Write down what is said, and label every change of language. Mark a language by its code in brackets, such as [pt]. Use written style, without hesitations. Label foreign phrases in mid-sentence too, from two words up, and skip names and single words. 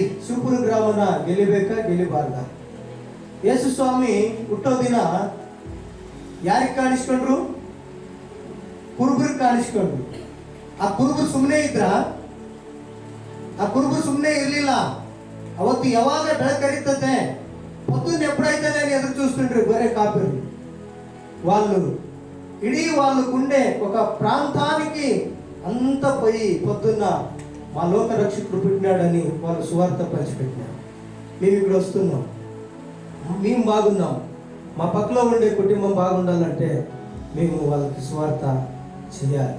[kn] ಶಿವಪುರ ಗ್ರಾಮನ ಗೆಲ್ಲಿಬೇಕಾ ಗೆಲ್ಲಿಬಾರ್ದ? ಯೇಸು ಸ್ವಾಮಿ ಹುಟ್ಟೋ ದಿನ ಯಾರಿಗೆ ಕಾಣಿಸ್ಕೊಂಡ್ರು? ಕುರುಬರು ಕಾಣಿಸ್ಕೊಂಡ್ರು. ಆ ಕುರುಬರು ಸುಮ್ಮನೆ ಇದ್ರ? ಆ ಕುರುಬರು ಸುಮ್ಮನೆ ಇರ್ಲಿಲ್ಲ. ಅವತ್ತು ಯಾವಾಗ ಬೆಳಕರಿತದೆ [te] పొద్దున్న ఎప్పుడైతే ఎదురు చూస్తుండ్రు గొర్రె కాపరి వాళ్ళు. ఇడీ వాళ్ళు ఉండే ఒక ప్రాంతానికి అంత పోయి పొద్దున్న మా లోక రక్షకుడు పుట్టినాడని వాళ్ళు సువార్త పంచిపెట్టినారు. మేము ఇక్కడ వస్తున్నాం, మేము బాగున్నాం, మా పక్కలో ఉండే కుటుంబం బాగుండాలంటే మేము వాళ్ళకి సువార్త చేయాలి.